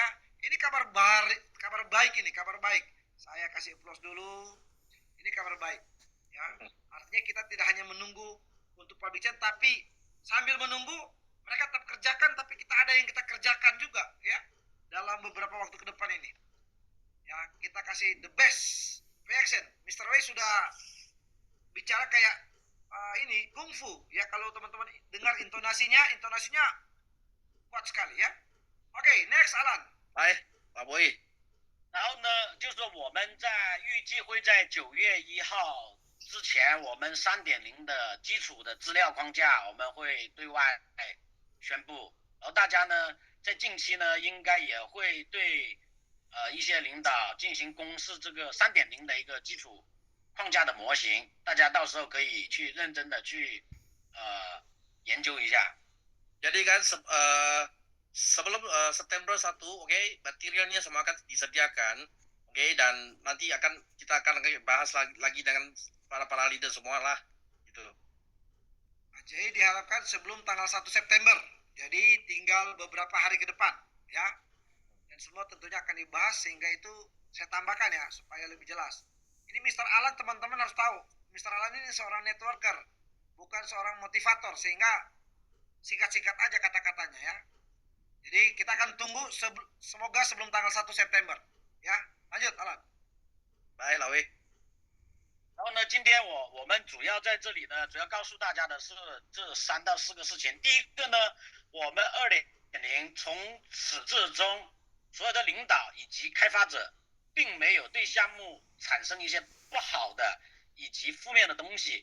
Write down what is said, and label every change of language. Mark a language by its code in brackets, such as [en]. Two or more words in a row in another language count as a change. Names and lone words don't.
[id] Ini kabar baik ini, kabar baik. Saya kasih applause dulu. Ini kabar baik ya. Artinya kita tidak hanya menunggu untuk [en] public chain, [id] tapi sambil menunggu mereka tetap kerjakan, tapi kita ada yang kita kerjakan juga ya dalam beberapa waktu ke depan ini. Ya, kita kasih [en] the best reaction. [id] Mr. Wei sudah bicara kayak ini kungfu ya. Kalau teman-teman dengar intonasinya kuat sekali ya. Oke, next Alan. [zh] 来，老伯，然后呢，就是说我们预计会在9月1号之前，我们3.0的基础的资料框架我们会对外宣布。然后大家呢，在近期呢，应该也会对一些领导进行公示这个3.0的一个基础框架的模型，大家到时候可以去认真的去研究一下。 [id] Jadi kan sebelum September 1, oke, materialnya semua akan disediakan, oke, dan nanti kita akan bahas lagi dengan para leader semua lah, gitu. Jadi diharapkan sebelum tanggal 1 September. Jadi tinggal beberapa hari ke depan, ya. Dan semua tentunya akan dibahas sehingga itu saya tambahkan ya supaya lebih jelas. Ini Mr. Alan teman-teman harus tahu. Mr. Alan ini seorang networker, bukan seorang motivator, sehingga singkat-singkat aja kata-katanya ya. Jadi kita akan tunggu semoga sebelum tanggal 1 September ya. Lanjut Alan. [zh] 来，老魏。然后呢，今天我们主要在这里呢，主要告诉大家的是这3到4个事情。第一个呢，我们2.0从始至终，所有的领导以及开发者，并没有对项目产生一些不好的以及负面的东西。